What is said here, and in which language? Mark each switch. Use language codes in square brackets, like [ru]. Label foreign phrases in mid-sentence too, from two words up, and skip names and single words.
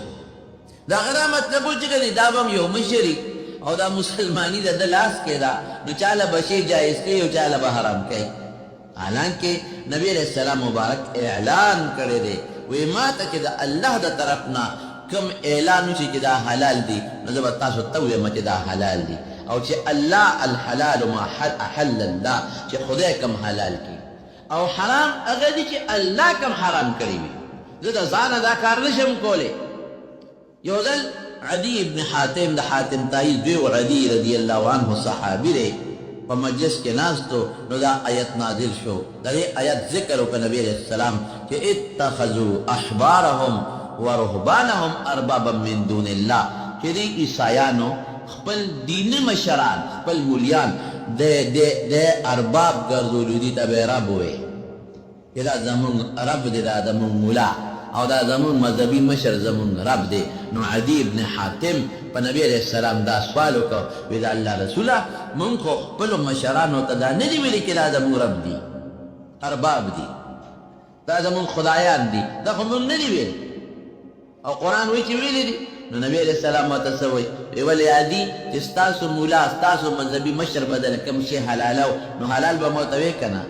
[ps] د هغه دا مطلب و چې کنې دا به هم یو مشري او دا مسلماني د ده لاس کې ده، نو چاله به شی جایز کوي او چاله به حرام کوي. حالانکه نبی [ar] علیہ السلام [ps] مبارک اعلان کړی دی، وی ما ته چې د الله د طرف نه کوم اعلان وشي چې دا حلال دي، نو زه به تاسو ته ووایم چې دا حلال دي، او چې الله [ar] الحلال ما احل الله، [ps] چې خدای کوم حلال کړي، او حرام هغه دي چې الله کوم حرام کړي وي. زه د ځانه دا کار نشم کولی. یو ځل عدي ابن حاتم د حاتم تایي زوی و عدي [ar] رضی الله عنه [ps] صحابي دی، په مجلس کې ناستو، نو دا آیت نازل شو. د دې آیت ذکر وکړ نبي [ar] علیه السلام [ps] چې [ar] اتخذوا احبارهم ورهبانهم اربابا من دون الله، [ps] چې دې عیسایانو خپل دیني مشران، خپل مولیان د ارباب ګرځولي دي، ته به رب ووایې چې دا زمونږ رب دی، دا زمونږ مولا، او دا زمونږ مذهبي مشر زمونږ رب دی. نو عدي ابن حاتم په نبي [ar] علیه السلام [ps] دا سوال وکړ، وی د الله رسوله مونږ خو خپلو مشرانو ته دا نه دي ویلي چې دا زمونږ رب دي، ارباب دي، دا زمونږ خدایان دي، دا خو مونږ نه دي ویلي، او قرآن وایي چې ویلي دي. نو نبی [ar] علیہ السلام [ps] ورته څه وایي؟ ویل عادي چې ستاسو مولا، ستاسو مذهبي مشر به دله کوم شی حلالو، نو حلال به مو ورته وایي که نه؟